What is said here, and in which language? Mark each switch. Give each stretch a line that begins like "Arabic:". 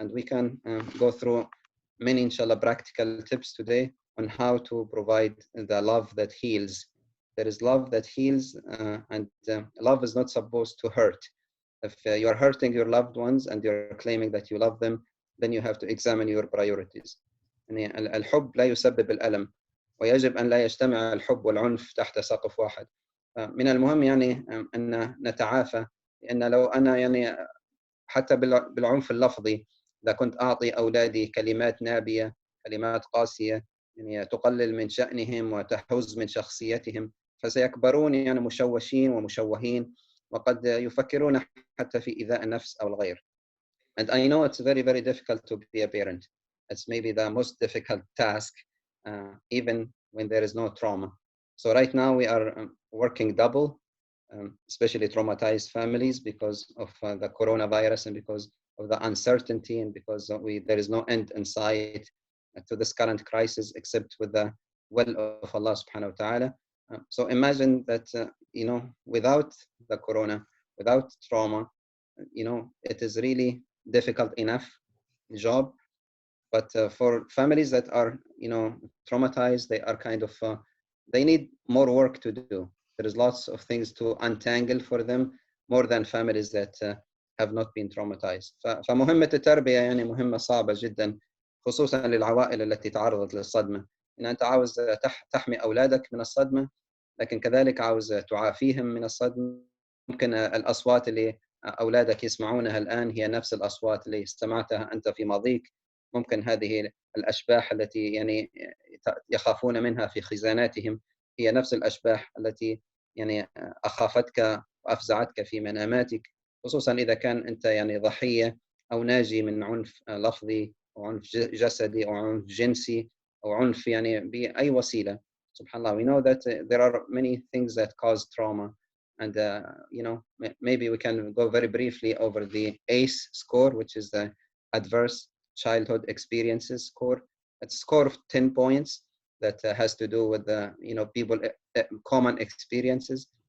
English: And we can go through many, inshallah, practical tips today on how to provide the love that heals. There is love that heals, and love is not supposed to hurt. If you're hurting your loved ones and you're claiming that you love them, then you have to examine your priorities.
Arabic: يعني الحب لا يسبب الألم، ويجب أن لا يجتمع الحب والعنف تحت سقف واحد. من المهم يعني أن نتعافى، لأن لو أنا يعني حتى بالعنف اللفظي، إذا كنت أعطي أولادي كلمات نابية، كلمات قاسية، يعني تقلل من شأنهم وتحز من شخصيتهم، فسيكبرون يعني مشوشين ومشوهين، وقد يفكرون حتى في إيذاء النفس أو الغير.
English: And I know it's very, very difficult to be a parent. It's maybe the most difficult task, even when there is no trauma. So right now we are working double, especially traumatized families, because of the coronavirus and because of the uncertainty and because there is no end in sight. to this current crisis except with the will of Allah subhanahu wa ta'ala. So imagine that, without the corona, without trauma, it is really difficult enough job. But for families that are, traumatized, they are kind of, they need more work to do. There is lots of things to untangle for them more than families that have not been traumatized.
Arabic: فمهمة التربية يعني مهمة صعبة جدا، خصوصا للعوائل التي تعرضت للصدمة. إن أنت عاوز تحمي أولادك من الصدمة، لكن كذلك عاوز تعافيهم من الصدمة. ممكن الأصوات اللي أولادك يسمعونها الآن هي نفس الأصوات اللي استمعتها أنت في ماضيك. ممكن هذه الأشباح التي يعني يخافون منها في خزاناتهم هي نفس الأشباح التي يعني أخافتك وأفزعتك في مناماتك، خصوصا إذا كان أنت يعني ضحية أو ناجي من عنف لفظي أو عنف جسدي أو عنف جنسي أو عنف يعني بأي وسيلة. سبحان الله.
English: We know that there are many things that cause trauma, and maybe we can go very briefly over the ACE score, which is the Adverse Childhood Experiences score. It's a score of 10 points that has to do with the people common experiences.